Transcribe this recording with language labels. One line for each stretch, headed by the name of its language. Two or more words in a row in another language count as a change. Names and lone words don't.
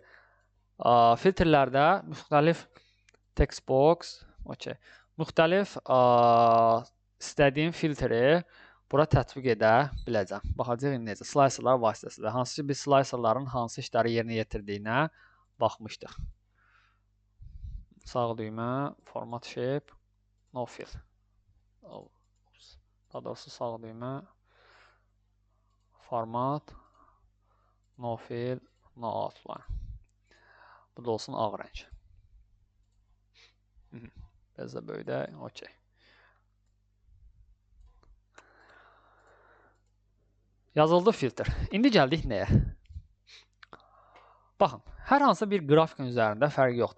Azerbaijani: Filtrlərdə müxtəlif
English: text box,
Azerbaijani: müxtəlif istədiyim filtri bura tətbiq edə biləcəm. Baxacağıq necə. Slicerlar vasitəsilə. Hansı ki, biz slicerların hansı işləri yerinə yetirdiyinə baxmışdıq. Sağ düymə,
English: format shape, no fill.
Azerbaijani: Daha doğrusu sağ düymə,
English: format, no fill, no outline.
Azerbaijani: Bu da olsun ağ rəng. Biraz da böyüdək. Okey. Yazıldı filtr. İndi gəldik nəyə? Baxın, hər hansı bir qrafikin üzərində fərqi yoxdur.